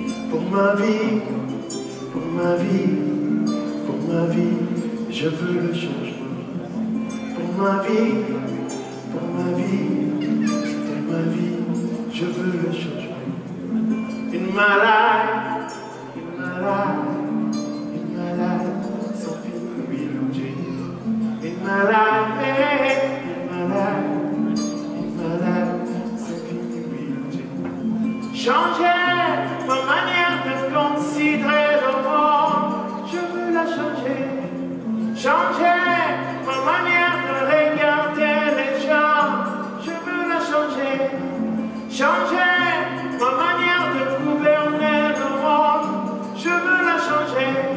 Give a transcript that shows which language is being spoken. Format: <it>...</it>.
<fr>Pour ma vie, pour ma vie, pour ma vie, je veux le changement. Pour ma vie, pour ma vie, pour ma vie, je veux le changement.</fr> <en>In my life, in my life, in my life, something will change. In my life, in my life, in my life, something will change.</en> <fr>Changer ma manière de considérer le monde, je veux la changer. Changer ma manière de regarder les gens, je veux la changer. Changer ma manière de gouverner le monde, je veux la changer.</fr>